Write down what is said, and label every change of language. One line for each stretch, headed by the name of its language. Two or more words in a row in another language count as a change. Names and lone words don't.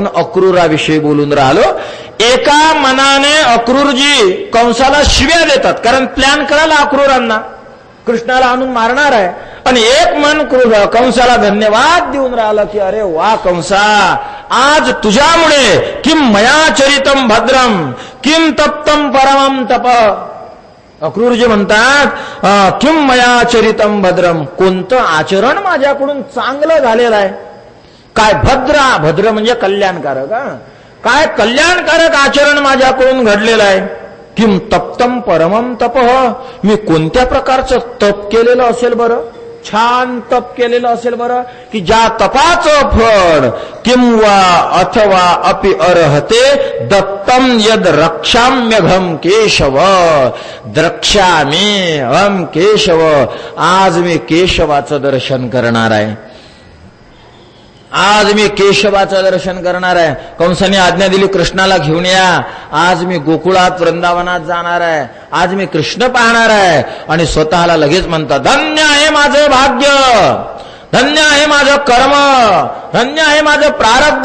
Marathi: अक्रूराविषयी बोलून राहिलो. एका मनाने अक्रूरजी कंसाला शिव्या देतात, कारण प्लॅन करायला अक्रूरांना कृष्णाला आणून मारणार आहे. आणि एक मन कंसाला धन्यवाद देऊन राहिलं की अरे वा कंसा, आज तुझ्यामुळे
Sanskrit: किम मया चरितम भद्रम किम तप्तम परमम तप.
Marathi: अक्रूरजी म्हणतात
Sanskrit: किम मया चरितम भद्रम,
Marathi: कोणतं आचरण माझ्याकडून चांगलं झालेलं आहे. काय भद्रा, भद्र म्हणजे कल्याणकारक. काय कल्याणकारक आचरण माझ्याकडून घडलेलं आहे.
Sanskrit: किम तप्तम परमम तप,
Marathi: मी कोणत्या प्रकारचं तप केलेलं असेल बरं? छान तप केलेलं असेल बरं, की ज्या तपाचं फळ किंवा अथवा
Sanskrit: अपि अर्हते दत्तम यद रक्षाम्यघम केशव, द्रक्ष्यामी अहम केशव.
Marathi: आज मी केशवाचं दर्शन करणार आहे. आज मी केशवाचं दर्शन करणार आहे. कंसाने आज्ञा दिली कृष्णाला घेऊन या. आज मी गोकुळात वृंदावनात जाणार आहे. आज मी कृष्ण पाहणार आहे. आणि स्वतःला लगेच म्हणतात धन्य आहे माझं भाग्य, धन्य आहे माझं कर्म, धन्य आहे माझं प्रारब्ध.